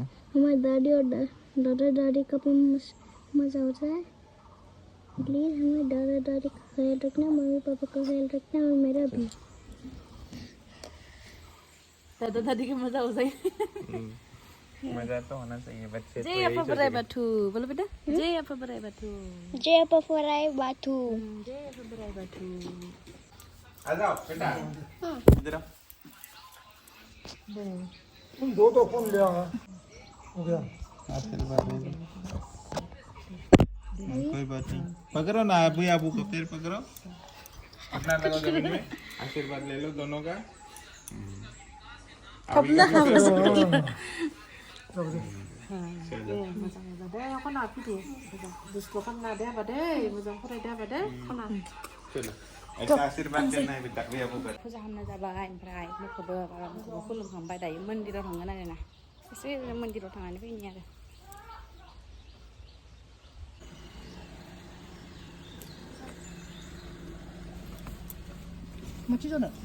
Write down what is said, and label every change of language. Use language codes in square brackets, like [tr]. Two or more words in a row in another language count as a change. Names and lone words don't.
[hi] हमारे दादी और दादा का भी मजा हो जाए प्लीज हमें दादा दादी का ख्याल रखना मम्मी पापा का ख्याल रखना और मेरा भी दादा दादी का मजा हो जाए मजा तो होना चाहिए बच्चे [brx] जय अप्पा बराय बाथु [hi] बोलो बेटा [brx] जय अप्पा बराय बाथु जय अप्पा बराय बाथु जय अप्पा बराय बाथु [hi] आ जाओ बेटा इधर आओ तुम दो तो फोन ले आओ हो गया आशीर्वाद ले लो कोई बात नहीं पकड़ो ना अभी आबू को फिर पकड़ो अपना लगाओ जमीन में आशीर्वाद ले लो दोनों का अपना चलो ऐसा आशीर्वाद देना है बेटा भी आबू कर [brx] फुजा खालामना जाबाय ओमफ्राय मोखौबो खुलुमखांबाय दायो मन्दिराव थांगोन आरोना एसे मन्दिराव थांनानै फैनि आरो 맞지 전에